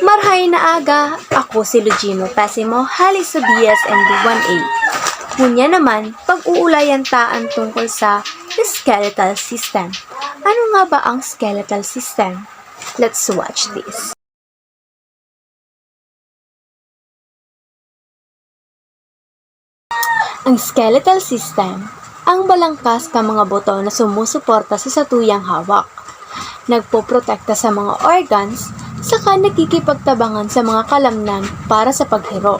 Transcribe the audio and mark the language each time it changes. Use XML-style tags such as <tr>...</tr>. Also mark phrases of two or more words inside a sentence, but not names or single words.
<bto>Mabuhay na aga! Ako si Lugino Pesimo, halik sa BSND1A. Kunya naman, pag-uulayan taan tungkol sa</bto> <en>skeletal system.</en> <bto>Ano nga ba ang</bto> <en>skeletal system? Let's watch this.</en> <bto>Ang</bto> <en>skeletal system,</en> <bto>ang balangkas ka mga buto na sumusuporta sa satuyang hawak. Nagpoprotekta sa mga organs, saka nagkikipagtabangan sa mga kalamnan para sa paghiro.</bto>